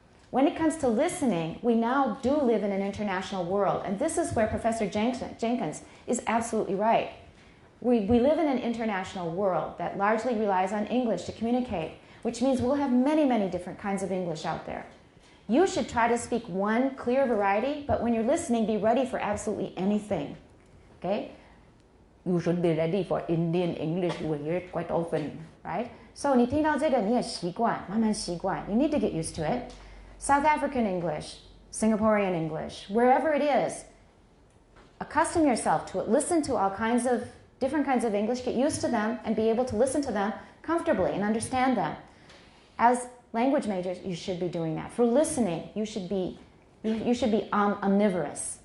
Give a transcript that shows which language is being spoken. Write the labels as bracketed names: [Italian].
[English] When it comes to listening, we now do live in an international world, and this is where Professor Jenkins is absolutely right. We live in an international world that largely relies on English to communicate. which means we'll have many, many different kinds of English out there. You should try to speak one clear variety, but when you're listening, be ready for absolutely anything. Okay? You should be ready for Indian English. We hear it quite often, right? [Chinese] So 你听到这个你也习惯，慢慢习惯。 [English] You need to get used to it. South African English, Singaporean English, wherever it is, accustom yourself to it. Listen to all kinds of different kinds of English. Get used to them and be able to listen to them comfortably and understand them. As language majors, you should be doing that. For listening, you should be omnivorous.